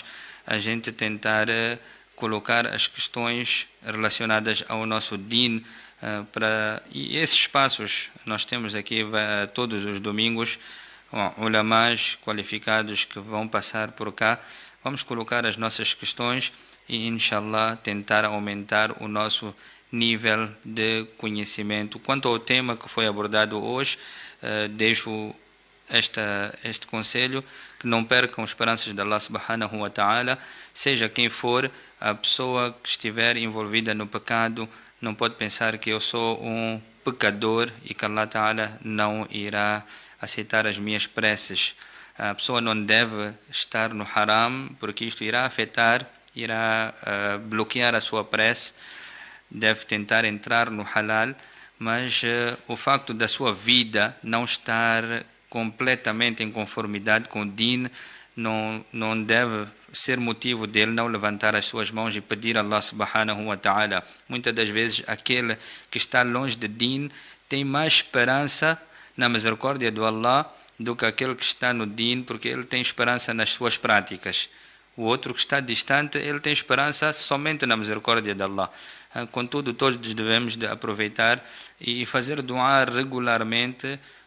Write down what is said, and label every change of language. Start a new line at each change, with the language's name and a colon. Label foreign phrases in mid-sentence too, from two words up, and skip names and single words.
Portuguese: A gente tentar colocar as questões relacionadas ao nosso din, e esses espaços nós temos aqui todos os domingos ulamás qualificados que vão passar por cá. Vamos colocar as nossas questões e, inshallah, tentar aumentar o nosso nível de conhecimento. Quanto ao tema que foi abordado hoje, deixo este conselho, que não percam esperanças de
Arabic: الله سبحانه وتعالى.
Portuguese: Seja quem for a pessoa que estiver envolvida no pecado, não pode pensar que eu sou um pecador e que
Arabic: الله تعالى
Portuguese: não irá aceitar as minhas preces. A pessoa não deve estar no haram, porque isto irá afetar, irá bloquear a sua prece. Deve tentar entrar no halal, mas o facto da sua vida não estar completamente em conformidade com o din não deve ser motivo dele não levantar as suas mãos e pedir a
Arabic: الله سبحانه وتعالى.
Portuguese: Muitas das vezes aquele que está longe de din tem mais esperança na misericórdia do Allah do que aquele que está no din, porque ele tem esperança nas suas práticas. O outro que está distante, ele tem esperança somente na misericórdia de Allah. Contudo, todos devemos de aproveitar e fazer dua regularmente.